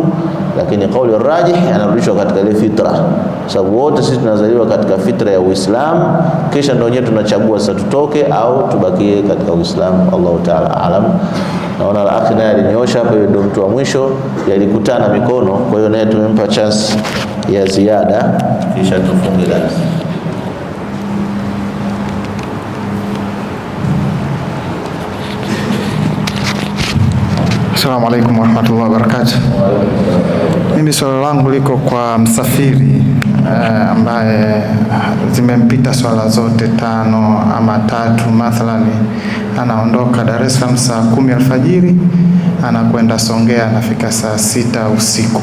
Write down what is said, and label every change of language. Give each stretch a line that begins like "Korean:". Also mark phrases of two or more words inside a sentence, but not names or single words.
Swahili: Lakini kauli rajih anarudishwa katika ile fitra, sababu wote sisi tunazaliwa katika fitra ya Uislamu, kisha ndio wenyewe tunachagua sasa tutoke au tubakie katika Uislamu.
Arabic: الله تعالى أعلم.
Swahili: Naona akhi naye alinyosha hapo, ndio mtu wa mwisho, yalikutana mikono, kwa hiyo naye tumempa chance ya ziada, kisha tufunge darasa.
Arabic: السلام عليكم ورحمة الله وبركاته.
Swahili: Mimi swala langu liko kwa msafiri ambaye zimempita swala zote 5 ama 3. Mathalani anaondoka Dar es Salaam saa 10 alfajiri, anakwenda Songea, anafika saa 6 usiku.